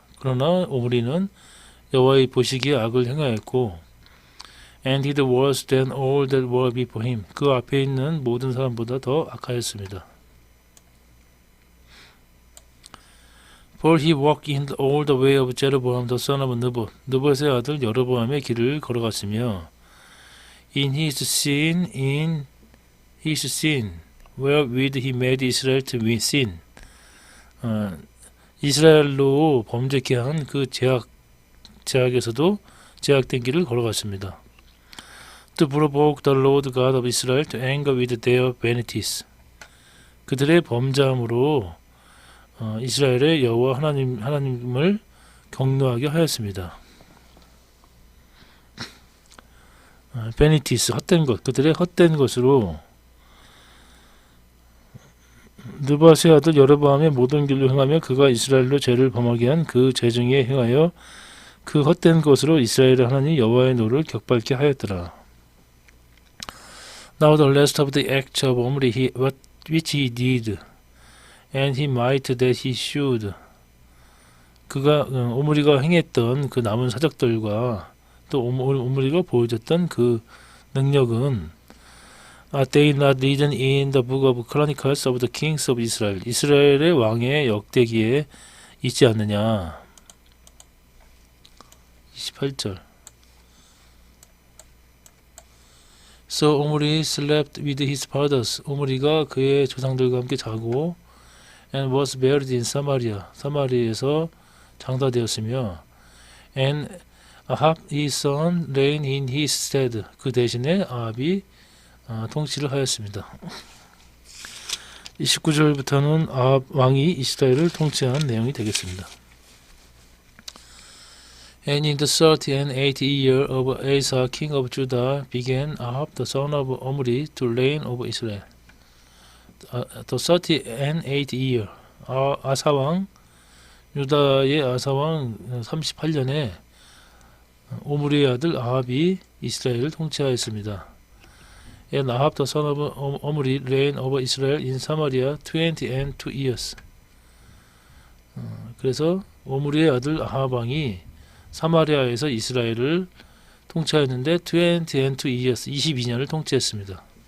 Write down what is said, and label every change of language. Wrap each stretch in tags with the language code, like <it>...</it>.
<ko>그러나 오므리는 여호와의 보시기에 악을 행하였고,</ko> <en>and did worse than all that were before him.</en> <ko>그 앞에 있는 모든 사람보다 더 악하였습니다.</ko> <en>For he walked in all the way of Jeroboam the son of Nebat.</en> <ko>느봇의 아들 여로보암의 길을 걸어갔으며,</ko> <en>in his sin, wherewith he made Israel to sin.</en> <ko>이스라엘로 범죄케 한 그 제약에서도 제약된 길을 걸어갔습니다.</ko> <en>To provoke the Lord God of Israel to anger with their vanities.</en> <ko>그들의 범죄함으로 이스라엘의 여호와 하나님을 격노하게 하였습니다. vanities, 헛된 것, 그들의 헛된 것으로 느밧의 아들 여로보암의 모든 길로 행하며 그가 이스라엘로 죄를 범하게 한 그 죄 중에 행하여 그 헛된 것으로 이스라엘의 하나님 여호와의 노를 격발케 하였더라.</ko> <en>Now the rest of the acts of Omri which he did, and he might that he should.</en> <ko>그가 오므리가 행했던 그 남은 사적들과 또 오므리가 보여줬던 그 능력은</ko> <en>Are they not written in the book of Chronicles of the Kings of Israel?</en> <ko>이스라엘의 왕의 역대기에 있지 않느냐. 28절.</ko> <en>So Omri slept with his fathers.</en> <ko>오므리가 그의 조상들과 함께 자고,</ko> <en>and was buried in Samaria.</en> <ko>사마리아에서 장사되었으며,</ko> <en>and Ahab his son reigned in his stead.</en> <ko>그 대신에 아합이 통치를 하였습니다. 29절부터는 아합 왕이 이스라엘을 통치한 내용이 되겠습니다.</ko> <en>And in the 38th year of Asa, king of Judah, began Ahab the son of Omri to reign over Israel. The 38th year,</en> <ko>아사왕, 유다의 아사왕 38년에 오므리의 아들 아합이 이스라엘을 통치하였습니다.</ko> <en>And Ahab the son of Omri reigned over Israel in Samaria 22 years.</en> <ko>그래서 오므리의 아들 아합 왕이 사마리아에서 이스라엘을 통치하였는데</ko> <en>22 years,</en> <ko>22년을 통치했습니다.</ko>